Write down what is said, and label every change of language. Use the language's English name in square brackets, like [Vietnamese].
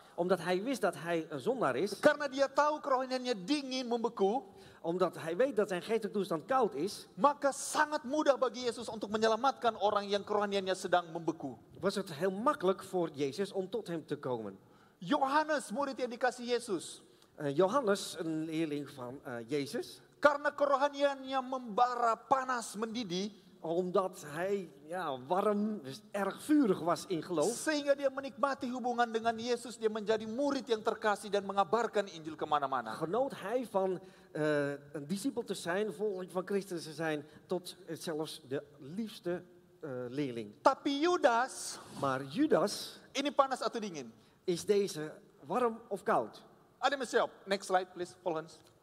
[Dutch] omdat hij wist dat hij een zondaar is, [Indonesian] karena dia tahu kerohaniannya dingin, membeku, [Dutch] omdat hij weet dat zijn geestelijke toestand koud is, [Indonesian] maka sangat mudah bagi Yesus untuk menyelamatkan orang yang kerohaniannya sedang membeku. [Dutch] was het heel makkelijk voor Jezus om tot hem te komen. [Indonesian] Yohanes, murid yang dikasih Yesus, [Dutch] Johannes, een leerling van Jezus, [Indonesian] karena kerohaniannya membara, panas, mendidih, [Dutch] omdat hij warm, dus erg vurig was in geloof, [Indonesian] sehingga dia menikmati hubungan dengan Yesus, dia menjadi murid yang terkasih dan mengabarkan Injil kemana-mana. [Dutch] genoot hij van een discipel te zijn, volgeling van Christus te zijn, tot zelfs de liefste leerling. [Indonesian] Tapi Yudas, [Dutch] Maar Judas, [Indonesian] ini panas atau dingin? [Dutch] is deze warm of koud? [Indonesian] Ada yang siap? [English] Next slide please, [Dutch] volgens.